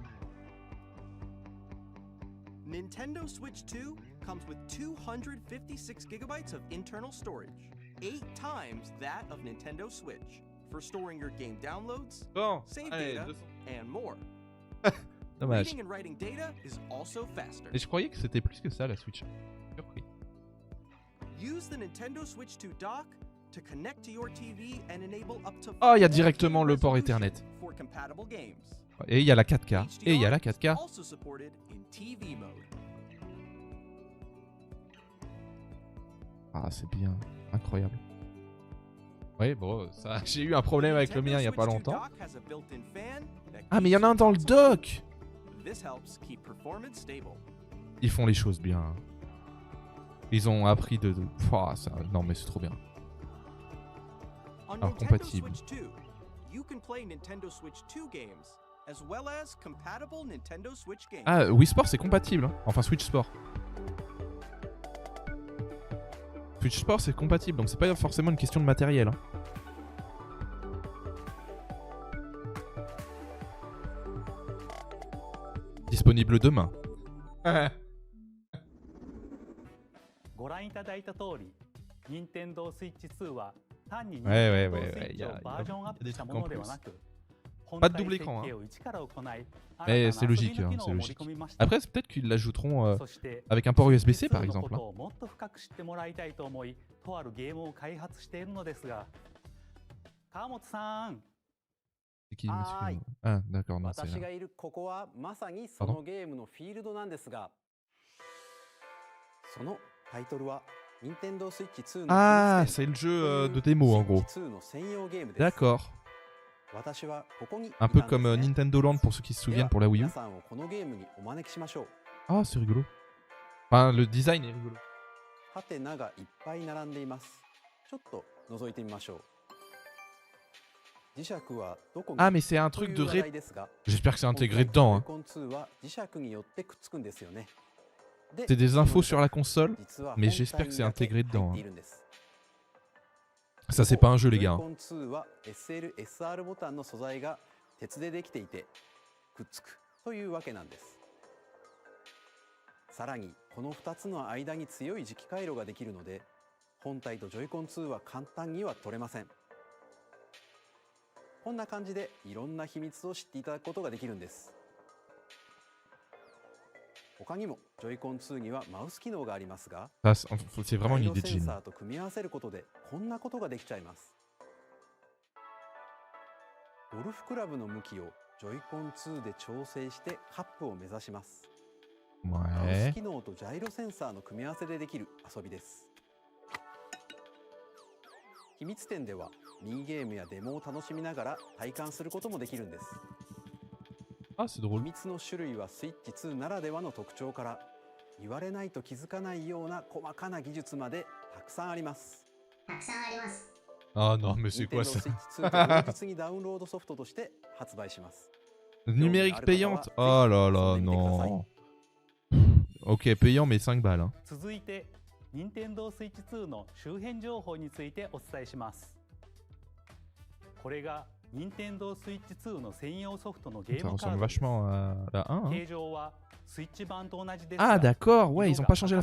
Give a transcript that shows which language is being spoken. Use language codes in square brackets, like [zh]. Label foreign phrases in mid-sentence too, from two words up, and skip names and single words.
[en] Nintendo Switch 2 comes with 256 gigabytes of internal storage, 8 times that of Nintendo Switch, for storing your game downloads, [fr] Bon. [en] save [fr] Allez, [en] data, [fr] 200. [en] and more. [fr] Dommage. [en] Reading and writing data is also faster. [fr] Et je croyais que c'était plus que ça la Switch. Surpris. [en] Use the Nintendo Switch 2 dock to connect to your TV and enable up to [fr] Oh, il y a [en] 4K [fr] directement le port [en] resolution [fr] Ethernet. [en] for compatible games. [fr] Et il y a la 4K. Et il y a la [en] HDR is [fr] 4K. [en] also supported in TV mode. [fr] Ah, c'est bien. Incroyable. Oui, bon, ça, j'ai eu un problème avec le mien il y a pas [en] Nintendo Switch 2 [fr] longtemps. [en] dock has a built-in fan that [fr] Ah, mais il y en a un [en] keeps [fr] dans le [en] your console [fr] dock. [en] cool. This helps keep performance stable. [fr] Ils font les choses bien. Ils ont appris de... Pouah, ça... Non, mais c'est trop bien. [en] On [fr] Alors, [en] Nintendo [fr] compatible. [en] Switch 2, you can play Nintendo Switch 2 games as well as compatible Nintendo Switch games. [fr] Ah, Wii Sport, c'est compatible. Hein. Enfin, Switch Sport. Switch Sport, c'est compatible, donc c'est pas forcément une question de matériel. Hein. Disponible demain. [ja] ご覧いただいた通り、Nintendo Switch 2は単に [fr] Ouais, [ja] Nintendo [fr] ouais, il y [ja] Switch [fr] a- [ja] をバージョンアップしたものではなく、 [fr] Pas de double écran, hein. Mais c'est logique, hein, c'est logique. Après, c'est peut-être qu'ils l'ajouteront avec un port USB-C par exemple. Hein. [ja] もっと深く知ってもらいたいと思い、とあるゲームを開発しているのですが、川本さん、 [fr] C'est qui, monsieur? Aïe. Ah, d'accord, non, c'est [ja] 私が [fr] là. [ja] いるここはまさにそのゲームのフィールドなんですが、そのタイトルは Nintendo Switch 2の [fr] Ah, [ja] 秘密 [fr] c'est le jeu [ja] 展 [fr] de démo en gros. [ja] Switch 2の専用ゲームです。 [fr] D'accord. [ja] 私はここにい [fr] Un [ja] た [fr] peu [ja] んです [fr] comme [ja] ね。 [fr] Nintendo Land pour ceux qui se [ja] で [fr] souviennent [ja] は [fr] pour la Wii [ja] 皆 [fr] U. [ja] さんをこのゲームにお招きしましょう。 [fr] Ah, c'est rigolo. Enfin, le design est rigolo. [ja] ハテナがいっぱい並んでいます。ちょっと覗いてみましょう。磁石はどこに [fr] Ah, mais c'est un [ja] と [fr] truc [ja] い [fr] de [ja] う話題ですが、 [fr] J'espère que c'est [ja] 今回 [fr] intégré dedans. Hein. [ja] Joy-Con 2は磁石によってくっつくんですよね。で [fr] C'est des infos sur la console, [ja] 実は [fr] mais [ja] 本体 [fr] j'espère que [ja] に [fr] c'est [ja] だけ [fr] intégré [ja] 入 [fr] dedans. [ja] ってい [fr] Hein. [ja] るんです。 [fr] Ça, c'est pas un jeu, les gars. Hein. [ja] Joy-Con 2 は SL、SR ボタンの素材が鉄でできていてくっつくというわけなんです。さらにこの2つの間に強い磁気回路ができるので、本体と Joy-Con 2は簡単には取れません。こんな感じでいろんな秘密を知っていただくことができるんです。他にも Joy-Con 2にはマウス機能がありますが、 [fr] Ça, c'est vraiment une [ja] ガイド [fr] idée de [ja] セン [fr] génie. [ja] サーと組み合わせることでこんなことができちゃいます。ゴルフクラブの向きを Joy-Con 2で調整してカップを目指します。マウス [fr] Ouais. [ja] 機能とジャイロセンサーの組み合わせでできる遊びです。秘密展ではミニゲームやデモを楽しみながら体感することもできるんです。 [fr] Ah, c'est [ja] 秘 [fr] drôle. [ja] 密の種類はスイッチ2ならではの特徴から言われないと気づかないような細かな技術までたくさんあります。 [fr] Ah non, mais c'est quoi [ja] Nintendo [fr] ça? [ja] Switch 2と同日にダウンロードソフトとして発売します。 [fr] Numérique payante? Oh là là, non. Ok, payant, mais 5 balles. Hein. [ja] 続いて Nintendo Switch 2の周辺情報についてお伝えします。これが Nintendo Switch 2の専用ソフトのゲー [fr] Ça [ja] ムカー [fr] ressemble [ja] ドです。 [fr] vachement à la 1. Hein. [ja] 形状はスイッチ版と同じです [fr] Ah, [ja] が、 [fr] d'accord, ouais, ils ont pas [ja] 色 [fr] changé la